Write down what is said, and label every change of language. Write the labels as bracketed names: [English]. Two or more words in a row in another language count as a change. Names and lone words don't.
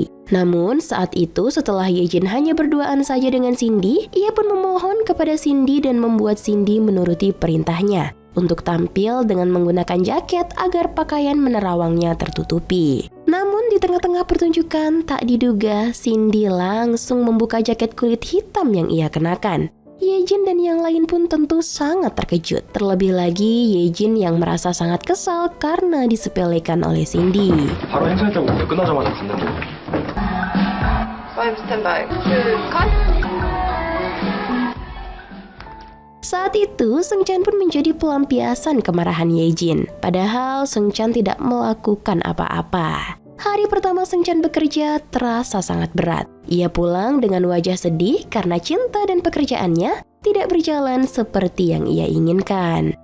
[Indonesian] Namun saat itu setelah Yejin hanya berduaan saja dengan Cindy, ia pun memohon kepada Cindy dan membuat Cindy menuruti perintahnya untuk tampil dengan menggunakan jaket agar pakaian menerawangnya tertutupi. Namun di tengah-tengah pertunjukan, tak diduga Cindy langsung membuka jaket kulit hitam yang ia kenakan. Yejin dan yang lain pun tentu sangat terkejut. Terlebih lagi Yejin yang merasa sangat kesal karena disepelekan oleh Cindy. [Korean] 바로 행사했다고 끝나자마자 갔는데. [English] I'm standby. [Korean] 컷. [Indonesian] Saat itu, Seungchan pun menjadi pelampiasan kemarahan Yejin. Padahal Seungchan tidak melakukan apa-apa. Hari pertama Seungchan bekerja terasa sangat berat. Ia pulang dengan wajah sedih karena cinta dan pekerjaannya tidak berjalan seperti yang ia inginkan.